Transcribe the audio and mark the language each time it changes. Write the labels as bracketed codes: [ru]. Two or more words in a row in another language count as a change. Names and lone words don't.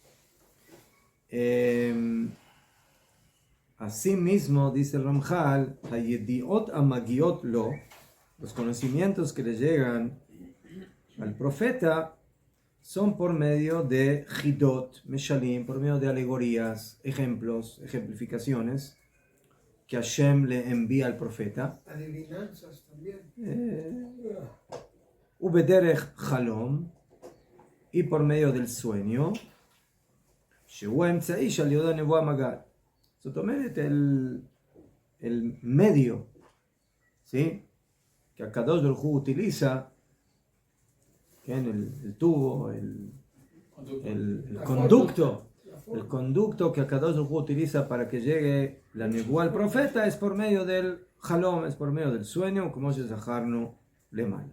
[es] Asimismo, dice el Ramjal, [he] הידיעות המגיעות לו, [es] los conocimientos que le llegan al profeta son por medio de [he] חידות, משלים, [es] por medio de alegorías, ejemplos, ejemplificaciones que Hashem le envía al profeta. Adivinanzas también. [he] ובדרך חלום, [es] y por medio del sueño, [he] שהוא האמצעי שעל ידו הנבואה מגעת. זאת אומרת, [es] el medio, ¿sí? Que Akadosh Baruj Hu utiliza, que en el tubo, el conducto que Akadosh Baruj Hu utiliza para que llegue la nebuá al profeta es por medio del halom, es por medio del sueño, como se zaharno le manda.